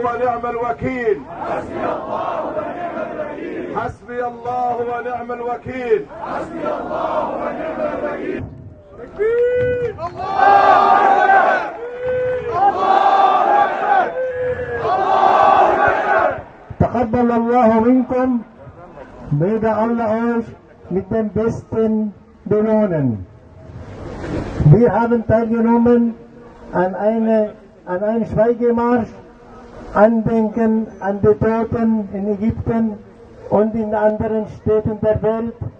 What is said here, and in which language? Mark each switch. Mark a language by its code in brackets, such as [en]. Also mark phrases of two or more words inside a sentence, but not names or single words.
[ar] ونعم الوكيل. حسبي الله ونعم الوكيل. حسبي الله ونعم الوكيل. تكبير! الله أكبر! الله أكبر! الله أكبر! تقبل الله منكم. [de] Möge Allah euch mit den Besten belohnen. Wir haben teilgenommen an einem Schweigemarsch, Andenken an die Toten in Ägypten und in anderen Städten der Welt.